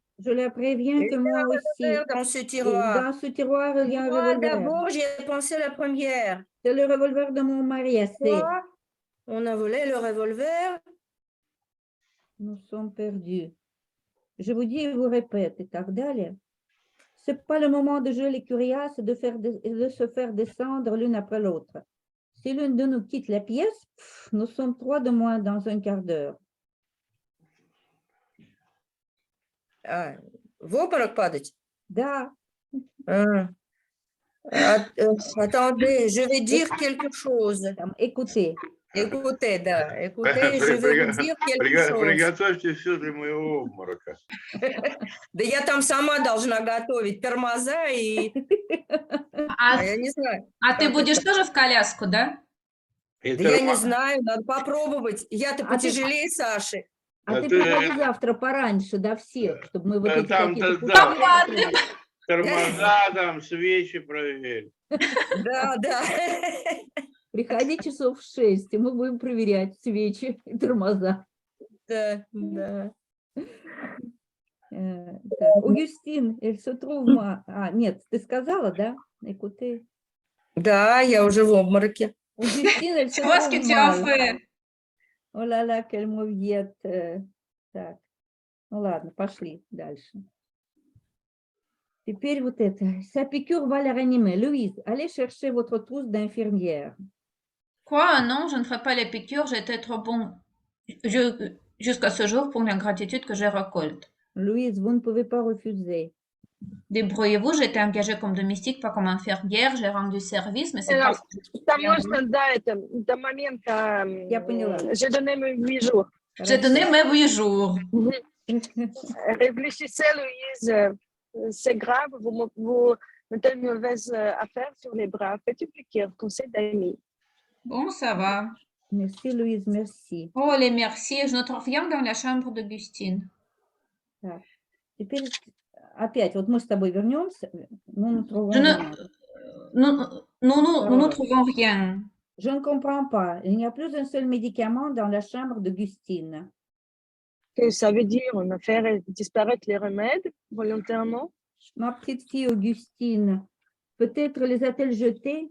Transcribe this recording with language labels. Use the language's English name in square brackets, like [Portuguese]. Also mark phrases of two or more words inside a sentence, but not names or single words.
[French] Je la préviens que moi aussi. Dans ce Et tiroir. dans ce tiroir, il y a un Moi, revolver. d'abord, j'y ai pensé la première. C'est le revolver de mon mari, assez. Quoi? On a volé le revolver? Nous sommes perdus. Je vous dis et vous répète, et [Russian] так далее. [French] C'est pas le moment de jouer les curiaces et de se faire descendre l'une après l'autre. Si l'une de nous quitte la pièce, nous sommes 3 de moins dans un quart d'heure. [Russian] А, в обморок падать? Da, Ah. [French] Attendez, je vais dire quelque chose. écoutez, Écoutez, да, écoutez, je vais vous dire quelque chose. [Russian] Приготовьте все для моего обморока. Да я там сама должна готовить тормоза и... А, я не знаю. а ты как будешь это. тоже в коляску, да? И Да я не термо- знаю, надо попробовать. Я-то А ты- потяжелее Саши. а А ты ты- приходи завтра пораньше до всех, чтобы мы вот Да, эти там, какие-то да, пустяки да. посмотрели. Тормоза там, свечи проверь. Да, да. Приходи часов в 6, и мы будем проверять свечи и тормоза. Да, да. Так, [French] Augustine, elle se trouve, moi... [Russian] А, нет, ты сказала, да? Écoutez. Да, я уже в обмороке. [French] Augustine, elle se Tu vois ce que trouve tu as mal. fait? Oh là là, quelle mauviette. Так, ну ладно, пошли дальше. Теперь вот это. Sa piqûre va la réanimer. Louise, allez chercher votre trousse d'infirmière. Quoi? Non, je ne ferai pas les piqûres. J'étais trop bon jusqu'à ce jour pour l'ingratitude que je récolte. Louise, vous ne pouvez pas refuser. Débrouillez-vous, j'ai été engagée comme domestique, pas comme infirmière. J'ai rendu service, mais c'est Alors, pas... [Russian] Там можно, да, это до момента... Я поняла. [French] J'ai donné mes 8 jours. J'ai donné mes 8 jours. Réfléchissez, Louise. C'est grave, vous mettez une mauvaise affaire sur les bras. Faites une piqûre, conseil d'amis. Bon, ça va. Merci, Louise, merci. Oh, les merci. Je ne trouve rien dans la chambre d'Augustine. [Russian] Теперь опять, вот мы с тобой вернемся, [French] nous ne trouvons Je ne- rien. Nous ne trouvons rien. Je ne comprends pas. Il n'y a plus un seul médicament dans la chambre d'Augustine. Que ça veut dire, on a fait disparaître les remèdes volontairement. Ma petite fille Augustine, peut-être les a-t-elle jetés?